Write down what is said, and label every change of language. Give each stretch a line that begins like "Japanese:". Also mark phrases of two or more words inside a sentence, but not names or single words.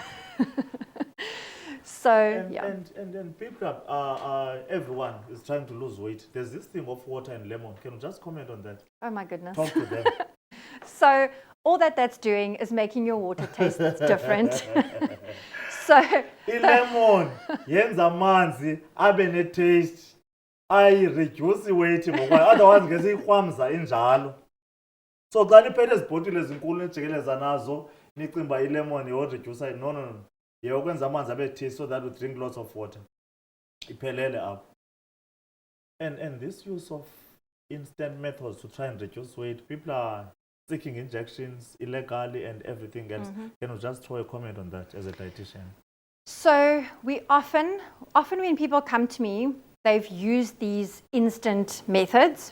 English: So, And people everyone is trying to lose weight. There's this thing of water and lemon. Can you just comment on that? oh my goodness. Talk to them. So all that's doing is making your water taste different. So
Xhosa: Ilemon yenza amanzi abe ne-taste
English: ayi-reduce weight
Xhosa: ngokwayo, otherwise ngesiyirhwamza injalo. So xa niphethe ezibhotile ezinkulu nijikeleza nazo nicinga uba ilemon yeyoredusa, no. Yeyokwenza amanzi abe
English: taste so that we drink lots of water.
Xhosa: Iphelele apho.
English: And this use of instant methods to try and reduce weight, people are taking injections illegally and everything else. Can you just throw a comment on that as a dietitian? So we often when people come to me, they've used these instant methods.